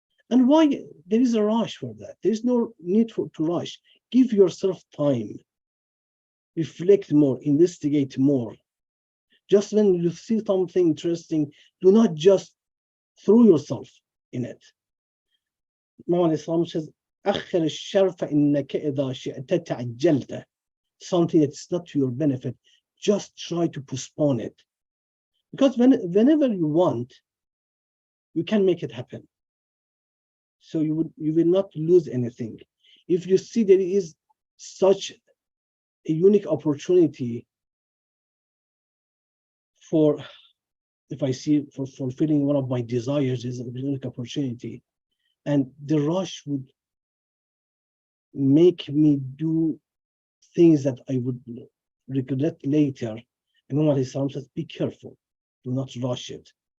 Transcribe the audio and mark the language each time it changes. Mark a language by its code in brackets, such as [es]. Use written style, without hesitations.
[en] And why? There is a rush for that. There is no need to rush. Give yourself time. Reflect more, investigate more. Just when you see something interesting, do not just throw yourself in it. Imam Ali says, [ar] أخر الشر فإنك إذا شئت تعجلت. [en] Something that's not to your benefit, just try to postpone it. Because whenever you want, you can make it happen. So you will not lose anything. If you see there is such a unique opportunity for, if I see for fulfilling one of my desires is a unique opportunity, and the rush would make me do things that I would regret later, Imam Ali says, be careful, do not rush it.